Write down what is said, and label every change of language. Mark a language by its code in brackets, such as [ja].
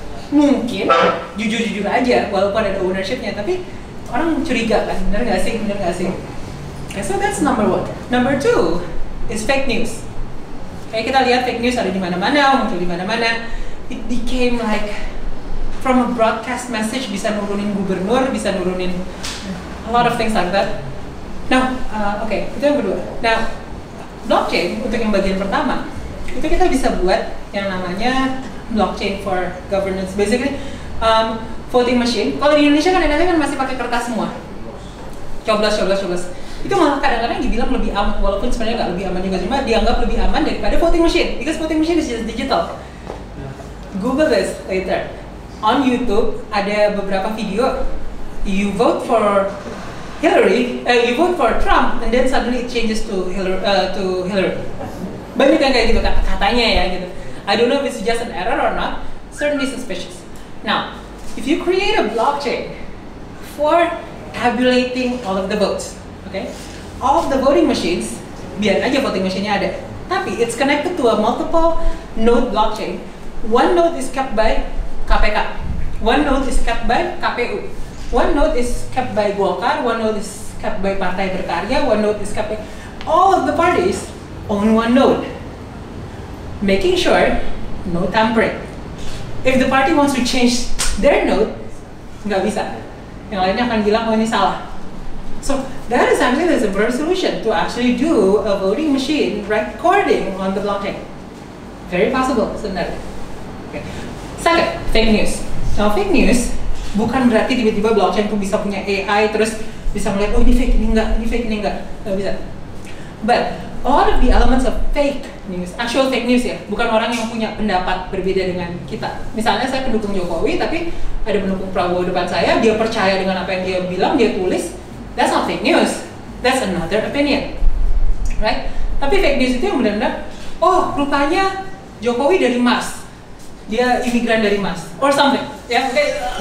[id] Mungkin jujur-jujur aja, walaupun ada ownershipnya, tapi orang curiga kan, bener nggak sih? [en] Okay, so that's number one. Number two is fake news. [id] Kayak kita lihat fake news ada di mana-mana, muncul di mana-mana. [en] It became like from a broadcast message [id] bisa nurunin gubernur, bisa nurunin [en] a lot of things like that. [id] Now, okay, itu yang kedua. Now, blockchain untuk yang bagian pertama, itu kita bisa buat yang namanya blockchain for governance. [en] Basically, voting machine. [id] Kalau di Indonesia kan masih pakai kertas semua. Coblos. Itu malah kadang-kadang dibilang lebih aman, walaupun sebenarnya nggak lebih aman juga, cuma dianggap lebih aman daripada voting machine, [en] because voting machine is just digital. Google this later. On YouTube [id] ada beberapa video, [en] you vote for Hillary, you vote for Trump, and then suddenly it changes to Hillary. [id] Banyak yang kayak gitu katanya ya gitu. [en] I don't know if it's just an error or not. Certainly suspicious. Now, if you create a blockchain for tabulating all of the votes, okay, all of the voting machines, [id] biar aja voting machine-nya ada, tapi [en] it's connected to a multiple node blockchain. One node is kept by KPK, one node is kept by KPU. One node is kept by Golkar, one node is kept by Partai Berkarya, one node is kept by... All of the parties own one node. Making sure no tampering. If the party wants to change their node, [id] nggak bisa. Yang lainnya akan bilang, oh ini salah. [en] So that is actually the simpler solution to actually do a voting machine recording on the blockchain. Very possible [id] sebenarnya. [en] Okay. Second, fake news. [id] Now fake news bukan berarti tiba-tiba blockchain tuh bisa punya AI terus bisa melihat oh ini fake ini enggak, nggak bisa. [en] But all of the elements of fake news, actual fake news ya, [id] bukan orang yang punya pendapat berbeda dengan kita. Misalnya saya pendukung Jokowi tapi ada pendukung Prabowo depan saya, dia percaya dengan apa yang dia bilang, dia tulis. [en] That's not fake news. That's another opinion, right? [id] Tapi fake news itu yang benar-benar, oh rupanya Jokowi dari Mars, dia imigran dari Mars, [en] or something, [id] ya, okay?